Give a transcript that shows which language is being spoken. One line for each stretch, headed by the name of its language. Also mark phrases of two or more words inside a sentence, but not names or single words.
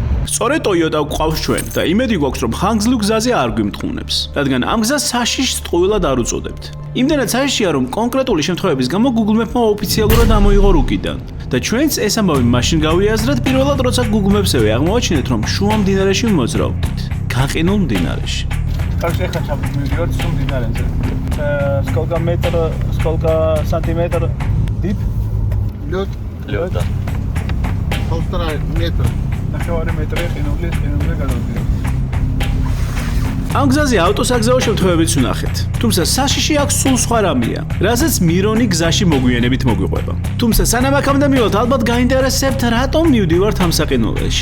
Georgian: სწორედ Toyota გვყავს ჩვენ და იმედი გვაქვს, რომ ხანგრძლივ გზაზე არ გვიმთხოვნებს, რადგან ამ გზას საშიშს ტყუილად არ უწოდებთ. იმდენად საშიშია, რომ კონკრეტული შემთხვევების გამო Google Maps-მა ოფიციალურად ამოიღო რუკიდან. და ჩვენც ეს ამბავი მაშინ გავიაზრეთ პირველად, როცა Google Maps-ზე აღმოაჩინეთ, რომ შუა მდინარეში მოძრაობთ. გაყინულ მდინარეში. კარგი, ეხლა ჩამოვიდეთ სულ მდინარეზე.
Russian: Сколько метр, сколько сантиметр deep? Лед Лёд, да. 1,5 метра.
Georgian: ნახევარი მეტრი ყინული გადავდივართ. ამ გზაზე ავტოსაგზაო შემთხვევებიც ვნახეთ. თუმცა საშიში აქ სულ სხვა რამეა, რასაც მირონი გზაში მოგვიანებით მოგვიყვება. თუმცა სანამ აქამდე მივალთ, ალბათ გაინტერესებთ, რატომ მივდივართ ამ საყინულში.